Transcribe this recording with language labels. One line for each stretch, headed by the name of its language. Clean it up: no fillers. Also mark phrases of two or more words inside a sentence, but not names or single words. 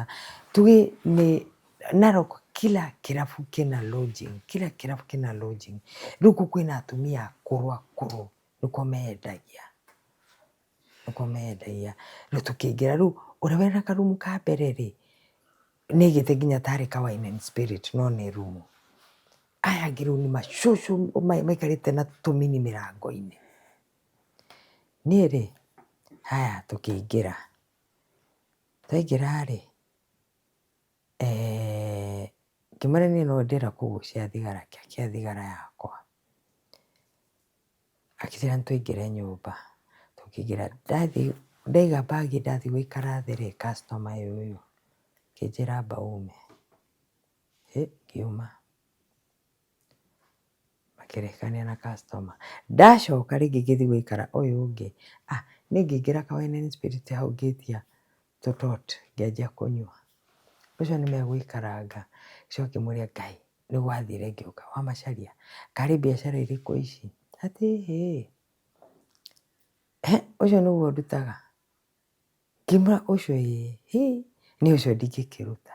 Kikuyu: Tugĩ nĩ Narok kila kĩrabu kĩna lodging, kila kĩrabu kĩna lodging. Rĩu kũu kwĩna atumia akũrũ nĩkuo mendagia. Rĩu tũkĩingĩra, rĩu ũrĩa wĩna karumu ka mbere nĩ aigĩte nginya tarĩ ka
English: wine and spirit
Kikuyu: no nĩ rumu. Aya angĩ rĩu nĩ macũcũ maikarĩte na tũmini mĩrango-inĩ. Niĩ haya tũkĩingĩra. Twaingĩra ngĩmũra niĩ no ndĩra kũgucia thigara kĩa thigara yakwa. Akĩnjĩra nĩtũingĩre nyũmba. Tũkĩingĩra, ndaiga mbagi ndathiĩ gũikara thĩ customer ũyũ akĩnjĩra amba ume. Ngiuma. Makĩrĩkania na customer. Ndacoka rĩngĩ ngĩthiĩ gũikara ũyũ ũngĩ. Niĩ ngĩingĩra ka
English: wine and spirit
Kikuyu: hau ngĩtia tũtot ngĩanjia kũnyua. Ũcio nĩmegũikaranga. Ũcio akĩmũria Ngai nĩ gwathire ngĩũka wamacaria. Karĩ biacara irĩkũ ici? Atĩ ũcio nĩguo ndutaga. Ngĩmũra ũcio niĩ ũcio ndingĩkĩruta.